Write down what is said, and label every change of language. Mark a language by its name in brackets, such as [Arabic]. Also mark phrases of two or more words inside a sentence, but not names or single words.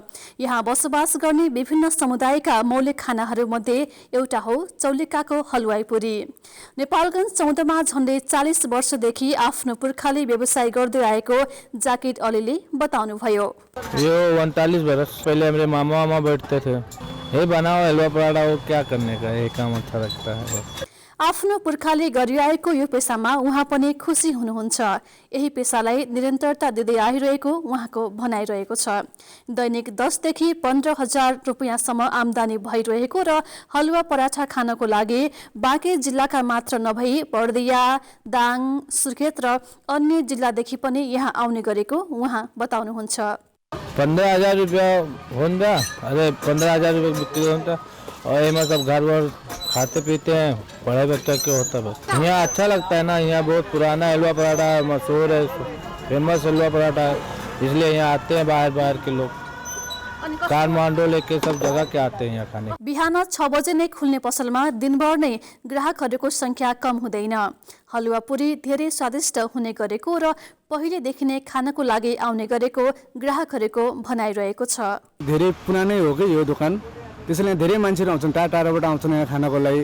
[Nepali] यहाँ बसोबास गर्ने विभिन्न समुदायका मौलिक खानाहरूमध्ये एउटा हो चौलिकाको हलुवाई पुरी। नेपालगञ्ज 14 मा झण्डै 40 वर्षदेखि आफ्नो पुर्खाले व्यवसाय गर्दै आएको जाकिर अलीले बताउनुभयो। [Hindi] यो 39 वर्ष पहले मेरे मामा बैठते थे, ये बनाओ हलवा पराठा, वो क्या करने का, ये काम अच्छा लगता है। [Nepali] आफ्नो पुर्खाले गरिआएको यो पेसामा उहाँ पनि खुसी हुनुहुन्छ। यही पेसालाई निरन्तरता दिँदै आइरहेको उहाँको भनाइरहेको छ। दैनिक 10 देखि 15,000 रुपियाँसम्म आमदानी भइरहेको र हलुवा पराठा खानको लागि बाँके जिल्लाका मात्र नभई बर्दिया, दाङ, सुर्खेत र अन्य जिल्लादेखि पनि यहाँ आउने गरेको उहाँ बताउनुहुन्छ। [Hindi] 15,000 रुपया होता, अरे 15,000 रुपये बिक्री होता और ये सब घर वर खाते पीते हैं, बड़े बच्चे के होता बस। यहाँ अच्छा लगता है ना, यहाँ बहुत पुराना हलवा पराठा मशहूर है, फेमस हलवा पराठा है, इसलिए यहाँ आते हैं बाहर के लोग, काठमाडौँ लेके सब जगह के आते हैं यहाँ खाने। [Nepali] बिहान 6 बजे नै खुल्ने पसलमा दिनभर नै ग्राहकहरूको संख्या कम हुँदैन। हलुवा पुरी धेरै स्वादिष्ट हुने गरेको र पहिलेदेखि नै खानको लागि आउने गरेको ग्राहकहरूको भनाइरहेको छ। धेरै पुरानै हो कि यो दोकान, त्यसैले धेरै मान्छेहरू आउँछन्, टाढाबाट आउँछन् यहाँ खानको लागि।